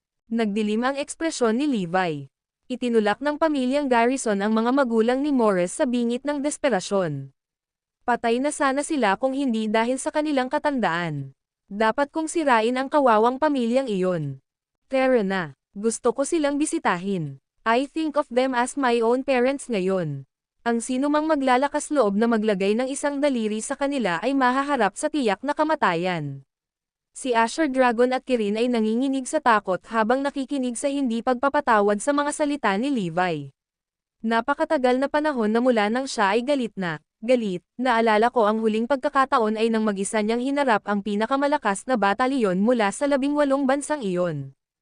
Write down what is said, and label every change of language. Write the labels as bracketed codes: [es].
[tl] Nagdilim ang ekspresyon ni Levi. Itinulak ng pamilyang Garrison ang mga magulang ni Morris sa bingit ng desperasyon. Patay na sana sila kung hindi dahil sa kanilang katandaan. Dapat kong sirain ang kawawang pamilyang iyon. Tara na, gusto ko silang bisitahin. [en] I think of them as my own parents ngayon. [tl] Ang sinumang maglalakas loob na maglagay ng isang daliri sa kanila ay mahaharap sa tiyak na kamatayan. Si Asher Dragon at Kirin ay nanginginig sa takot habang nakikinig sa hindi pagpapatawad sa mga salita ni Levi. Napakatagal na panahon na mula nang siya ay galit. Naalala ko ang huling pagkakataon ay nang mag-isa niyang hinarap ang pinakamalakas na batalyon mula sa 18 bansang iyon.